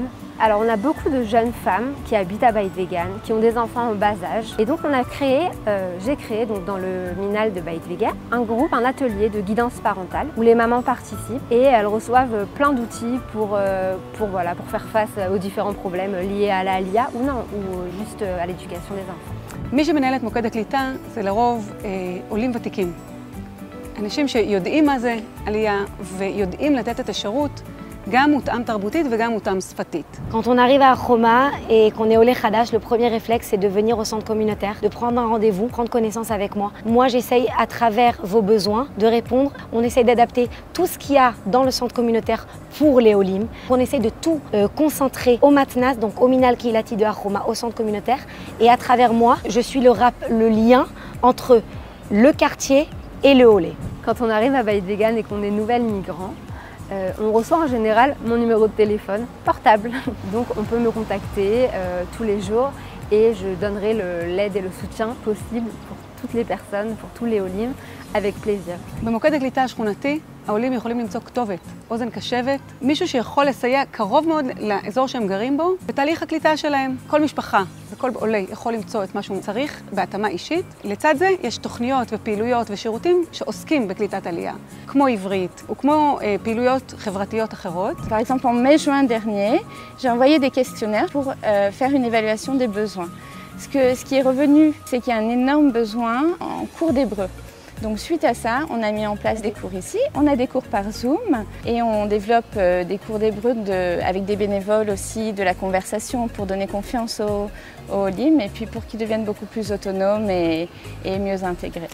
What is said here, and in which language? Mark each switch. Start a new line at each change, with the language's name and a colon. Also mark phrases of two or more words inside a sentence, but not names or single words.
French: Alors on a beaucoup de jeunes femmes qui habitent à Beit Vegan, qui ont des enfants en bas âge. Et donc on a créé, j'ai créé donc dans le minal de Beit Vegan, un groupe, un atelier de guidance parentale où les mamans participent et elles reçoivent plein d'outils pour faire face aux différents problèmes liés à l'Aliyah ou non, ou juste à l'éducation des enfants.
Hebrew: מי שמנהל את מוקד הקליטה זה לרוב עולים ותיקים. אנשים שיודעים מה זה עלייה ויודעים לתת את השירות גם מותאם תרבותית וגם מותאם שפתית.
French: Quand on arrive à Har-Homa et qu'on est au Khadash, le premier réflexe c'est de venir au centre communautaire, de prendre un rendez-vous, prendre connaissance avec moi. Moi j'essaye à travers vos besoins de répondre. On essaye d'adapter tout ce qu'il y a dans le centre communautaire pour les Olim. On essaye de tout concentrer au Matnas, donc au
Hebrew: מינהל קהילתי
French: de Har-Homa, au centre communautaire. Et à travers moi, je suis le lien entre le quartier et le Olé. Quand on arrive à Beit Vegan et qu'on est nouvel migrant, on reçoit en général mon numéro de téléphone portable, donc on peut me contacter tous les jours et je donnerai l'aide et le soutien possible pour toutes les personnes, pour tous les Olim, avec plaisir.
Hebrew: במוקד הקליטה השכונתי, העולים יכולים למצוא כתובת, אוזן קשבת, מישהו שיכול לסייע קרוב מאוד לאזור שהם גרים בו, בתהליך הקליטה שלהם. כל משפחה וכל עולה יכול למצוא את מה שהוא צריך בהתאמה אישית. לצד זה יש תוכניות ופעילויות ושירותים שעוסקים בקליטת עלייה, כמו עברית וכמו פעילויות חברתיות אחרות.
French: Par exemple, en mai-juin dernier, j'ai envoyé des questionnaires pour faire une évaluation des besoins. Ce qui est revenu, c'est qu'il y a un énorme besoin en cours d'hébreu. Donc suite à ça, on a mis en place des cours ici. On a des cours par Zoom et on développe des cours d'hébreu avec des bénévoles aussi, de la conversation pour donner confiance aux Olim et puis pour qu'ils deviennent beaucoup plus autonomes et mieux intégrés.